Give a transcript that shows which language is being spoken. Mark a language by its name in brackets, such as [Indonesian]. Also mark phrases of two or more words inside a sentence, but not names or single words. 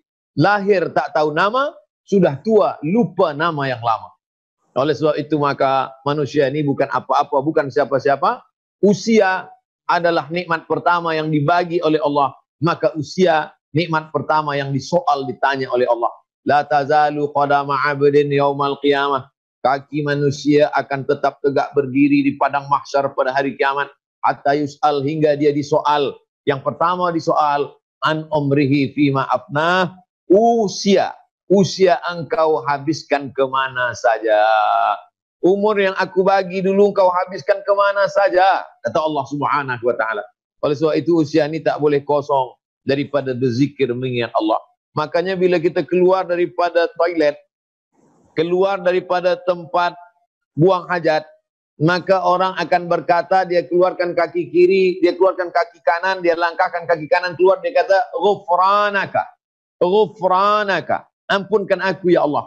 [Malay] Lahir tak tahu nama, sudah tua, lupa nama yang lama. Oleh sebab itu maka manusia ini bukan apa-apa, bukan siapa-siapa. Usia adalah nikmat pertama yang dibagi oleh Allah. Maka usia nikmat pertama yang disoal, ditanya oleh Allah. [Arabic] La tazalu qadama 'abdin yaumal qiyamah. [Malay] Kaki manusia akan tetap tegak berdiri di padang mahsyar pada hari kiamat. [Arabic] Hatta yus'al, [Malay] hingga dia disoal. Yang pertama disoal, [Arabic] an umrihi fima afnah. [Malay] Usia engkau habiskan kemana saja. Umur yang aku bagi dulu engkau habiskan kemana saja, kata Allah [Arabic] Subhanahu wa ta'ala. [Malay] Oleh sebab itu usia ini tak boleh kosong daripada berzikir mengingat Allah. Makanya bila kita keluar daripada toilet, keluar daripada tempat buang hajat, maka orang akan berkata, dia keluarkan kaki kiri, dia keluarkan kaki kanan, dia langkahkan kaki kanan keluar, dia kata [Arabic] ghufranaka, ghufranaka, [Malay] ampunkan aku ya Allah.